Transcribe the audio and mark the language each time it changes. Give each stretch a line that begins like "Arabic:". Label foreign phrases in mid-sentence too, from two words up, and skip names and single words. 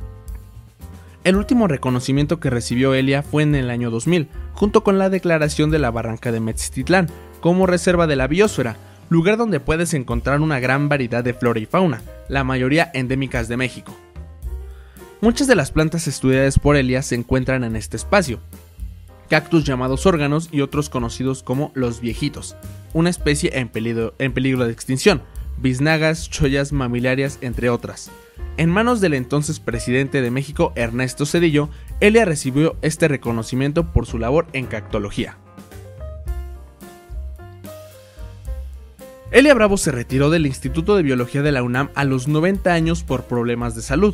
Spanish: El último reconocimiento que recibió Elia fue en el año 2000, junto con la declaración de la Barranca de Metztitlán como reserva de la biosfera, lugar donde puedes encontrar una gran variedad de flora y fauna, la mayoría endémicas de México. Muchas de las plantas estudiadas por Elia se encuentran en este espacio. Cactus llamados órganos y otros conocidos como los viejitos, una especie en peligro de extinción, biznagas, chollas mamilarias, entre otras. En manos del entonces presidente de México, Ernesto Zedillo, Elia recibió este reconocimiento por su labor en cactología. Elia Bravo se retiró del Instituto de Biología de la UNAM a los 90 años por problemas de salud.